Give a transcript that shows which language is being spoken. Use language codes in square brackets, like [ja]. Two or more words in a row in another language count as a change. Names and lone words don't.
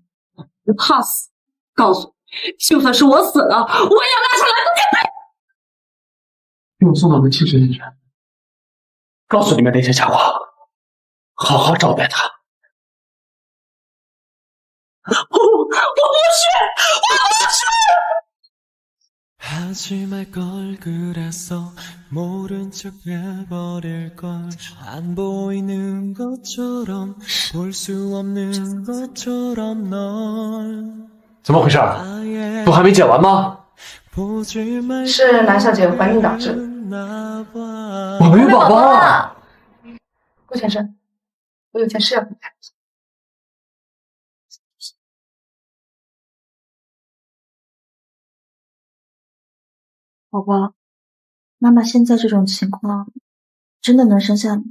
[zh] 我怕死，告诉你，就算是我死了，我也要拿上来都给背。给我送到文庆实验室，告诉你们那些家伙，好好招待他。我不去，我不去。 [ko] 하지 말 걸 그랬어 모른 척 해버릴 걸 안 보이는 것처럼 볼 수 없는 것처럼 널 [zh] 怎么回事？不还没剪完吗？是蓝小姐怀孕导致。我没有宝宝啊！顾先生，我有件事要跟你谈。宝宝，妈妈现在这种情况，真的能生下你？